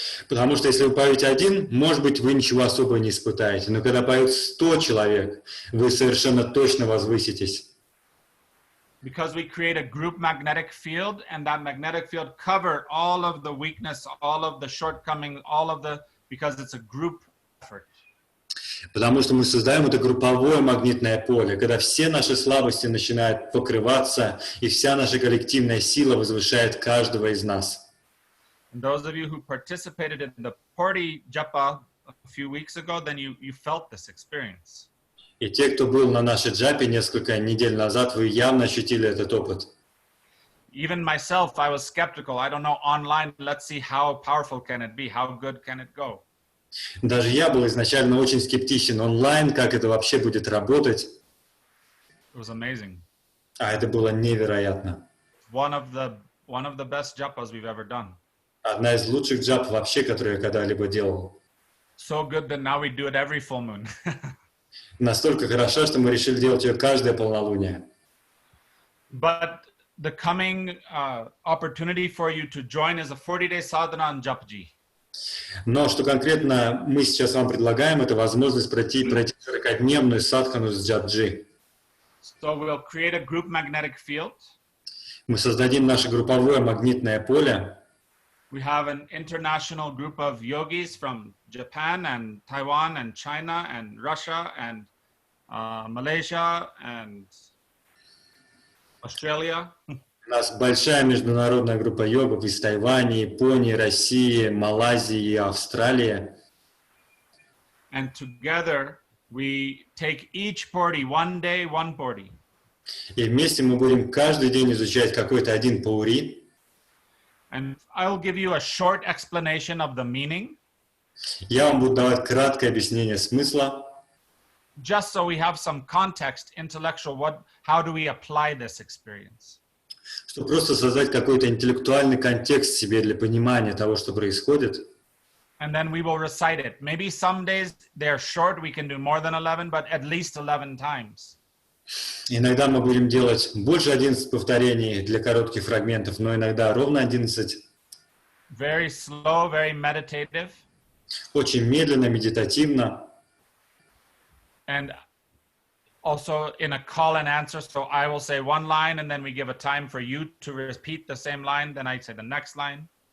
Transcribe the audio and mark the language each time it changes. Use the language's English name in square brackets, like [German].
[Russian] Потому что если вы поете один, может быть, вы ничего особо не испытаете. Но когда поют 100 человек, вы совершенно точно возвыситесь. [English] Because we create a group magnetic field, and that magnetic field cover all of the weakness, all of the shortcoming, because it's a group effort. [Russian] Потому что мы создаем это групповое магнитное поле, когда все наши слабости начинают покрываться, и вся наша коллективная сила возвышает каждого из нас. [English] And those of you who participated in the party japa a few weeks ago, then you felt this experience. [Russian] И те, кто был на нашей джапе несколько недель назад, вы явно ощутили этот опыт. [English] Even myself, I was skeptical. I don't know online. Let's see how powerful can it be? How good can it go? [Russian] Даже я был изначально очень скептичен онлайн, как это вообще будет работать. [English] It was amazing. [Russian] А это было невероятно. [English] One of the best japas we've ever done. [Russian] Одна из лучших джап вообще, которую я когда-либо делал. [English] So good that now we do it every full moon. [Russian] Настолько хорошо, что мы решили делать ее каждое полнолуние. [English] But the coming opportunity for you to join is a 40-day sadhana on Japji. [Russian] Но что конкретно мы сейчас вам предлагаем, это возможность пройти 40-дневную садхану с Japji. [English] So we'll create a group magnetic field. [Russian] Мы создадим наше групповое магнитное поле. [English] We have an international group of yogis from Japan and Taiwan and China and Russia and Malaysia and Australia. [Russian] У нас большая международная группа йогов из Тайваня, Японии, России, Малайзии и Австралии. [English] And together we take each purti, one day, one purti. [Russian] И вместе мы будем каждый день изучать какой-то один паури. [English] And I'll give you a short explanation of the meaning. [Russian] Я вам буду давать краткое объяснение смысла. [English] Just so we have some context, intellectual, how do we apply this experience? [Russian] Чтобы просто создать какой-то интеллектуальный контекст себе для понимания того, что происходит. [English] And then we will recite it. Maybe some days they're short, we can do more than 11, but at least 11 times. [Russian] Иногда мы будем делать больше 11 повторений для коротких фрагментов, но иногда ровно 11. [English] Very slow, very meditative. [Russian] Очень медленно, медитативно. [English] And also in a call and answer, so I will say one line and then we give a time for you to repeat the same line, then I say the next line.